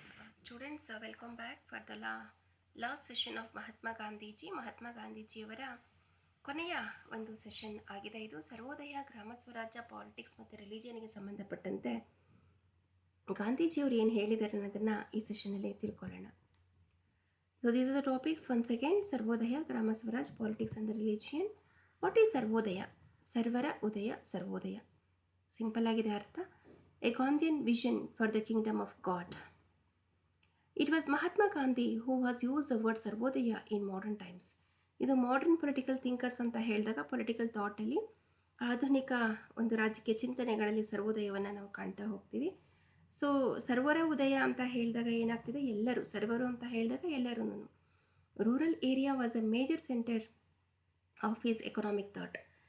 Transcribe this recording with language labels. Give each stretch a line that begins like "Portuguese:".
English: Students, welcome back for the last session of
Kannada: Mahatma ಗಾಂಧೀಜಿಯವರ ಕೊನೆಯ ಒಂದು ಸೆಷನ್ ಆಗಿದೆ. ಇದು ಸರ್ವೋದಯ, ಗ್ರಾಮ ಸ್ವರಾಜ್ಯ, ಪಾಲಿಟಿಕ್ಸ್ ಮತ್ತು ರಿಲಿಜಿಯನ್ಗೆ ಸಂಬಂಧಪಟ್ಟಂತೆ ಗಾಂಧೀಜಿಯವರು ಏನು ಹೇಳಿದ್ದಾರೆ ಅನ್ನೋದನ್ನು ಈ ಸೆಷನಲ್ಲಿ ತಿಳ್ಕೊಳ್ಳೋಣ.
English: So these are the topics once again. Sarvodaya, Gram Swaraj, politics and religion. What is
Kannada: ಸರ್ವೋದಯ? ಸರ್ವರ ಉದಯ, ಸರ್ವೋದಯ. ಸಿಂಪಲ್ ಆಗಿದೆ ಅರ್ಥ.
English: A Gandhian vision for the kingdom of God. It was Mahatma Gandhi who has used the word Sarvodaya in modern times.
Kannada: ಇದು modern political thinkers ಅಂತ ಹೇಳಿದಾಗ political ಥಾಟಲ್ಲಿ ಆಧುನಿಕ ಒಂದು ರಾಜಕೀಯ ಚಿಂತನೆಗಳಲ್ಲಿ ಸರ್ವೋದಯವನ್ನು ನಾವು ಕಾಣ್ತಾ ಹೋಗ್ತೀವಿ. ಸೊ ಸರ್ವರ ಉದಯ ಅಂತ ಹೇಳಿದಾಗ ಏನಾಗ್ತಿದೆ, ಎಲ್ಲರೂ ಸರ್ವರು ಅಂತ ಹೇಳಿದಾಗ ಎಲ್ಲರೂ.
English: Rural area was a major centre of his economic thought.